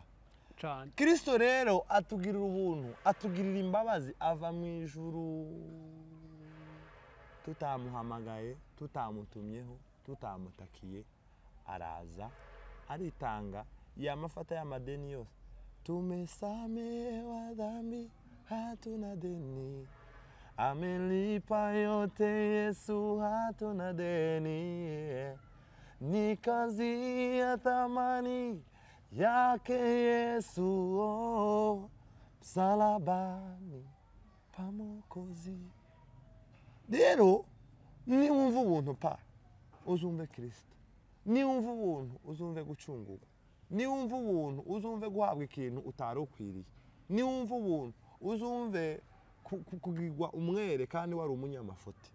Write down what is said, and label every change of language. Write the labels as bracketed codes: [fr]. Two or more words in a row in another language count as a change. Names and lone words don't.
[rw] cyane. Kristo rero atugirira ubuntu, atugirira imbabazi, ava mu ijuru tutamuhamagaye, tutamutumyeho, tutamutakiye, araza aritanga, yamafata y'amadeni yose. [sw] Tumesamehewa dhambi, hatuna deni, amelipa yote Yesu, hatuna deni, ni kazi ya thamani yake Yesu, oh, msalabani pa Mwokozi. [rw] Rero niwumva ubuntu pa uzumve Kristo, niwumva ubuntu uzumve gucungurwa, niwumva ubuntu uzumve guhabwa ikintu utari ukwiriye, niwumva ubuntu uzumve kugirwa umwere kandi wari umunyamafuti.